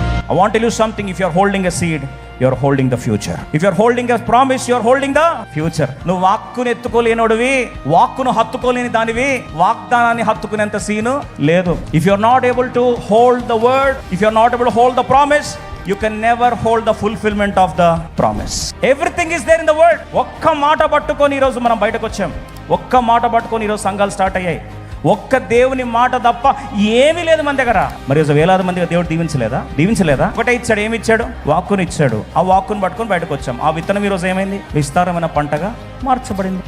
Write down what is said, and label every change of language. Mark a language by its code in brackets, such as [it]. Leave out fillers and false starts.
[en] I want to tell you something. If you are holding a seed, you are holding the future. If you are holding a promise, you are holding the future. [te] నువ్వు వాక్కును ఎత్తుకోలేనోడివి, వాక్కును హత్తుకోలేని దానివి, వాగ్దానాన్ని హత్తుకునేంత scene లేదు. [en] If you are not able to hold the word, if you are not able to hold the promise, you can never hold the fulfillment of the promise. Everything is there in the word. [te] ఒక్క మాట పట్టుకొని ఈరోజు మనం బయటకు వచ్చాం. ఒక్క మాట పట్టుకొని ఈరోజు సంఘాలు స్టార్ట్ అయ్యాయి. ఒక్క దేవుని మాట తప్ప ఏమీ లేదు మన దగ్గర. మరి వేలాది మందిగా దేవుడు దీవించలేదా? ఒకటే ఇచ్చాడు. ఏమి ఇచ్చాడు? వాక్కుని ఇచ్చాడు. ఆ వాక్కుని పట్టుకొని బయటకు వచ్చాం. ఆ విత్తనం ఈరోజు ఏమైంది? విస్తారమైన పంటగా మార్చబడింది.